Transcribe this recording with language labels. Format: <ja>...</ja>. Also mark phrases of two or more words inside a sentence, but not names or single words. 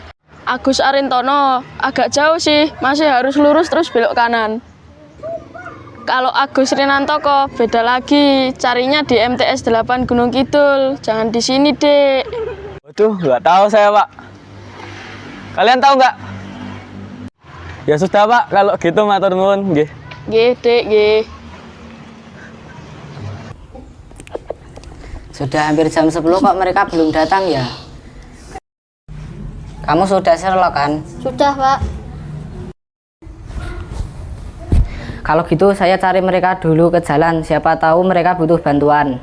<id>Agus Arintono, agak jauh sih, masih harus lurus terus belok kanan. Kalau Agus Rinantoko, beda lagi, carinya di MTS 8 Gunung Kidul, jangan di sini, Dek. Waduh, nggak tahu saya Pak. Kalian tahu nggak? Ya sudah Pak, kalau gitu</id> <jv>matur nuwun, nggih. Nggih, Dek, nggih.</jv> <id>Sudah hampir jam 10 kok mereka belum datang ya? Kamu sudah Sherlock kan? Sudah, Pak. Kalau gitu saya cari mereka dulu ke jalan, siapa tahu mereka butuh bantuan.</id>